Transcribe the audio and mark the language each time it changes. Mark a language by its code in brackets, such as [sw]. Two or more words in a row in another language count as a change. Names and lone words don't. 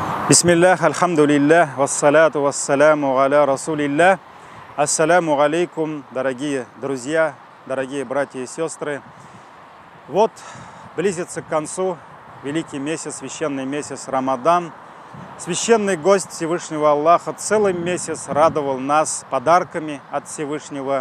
[ar] بسم الله، الحمد لله، والصلاة والسلام على رسول الله. السلام عليكم, [ru] дорогие друзья, дорогие братья и сестры. Вот близится к концу великий месяц, священный месяц Рамадан. Священный гость Всевышнего Аллаха целый месяц радовал нас подарками от Всевышнего.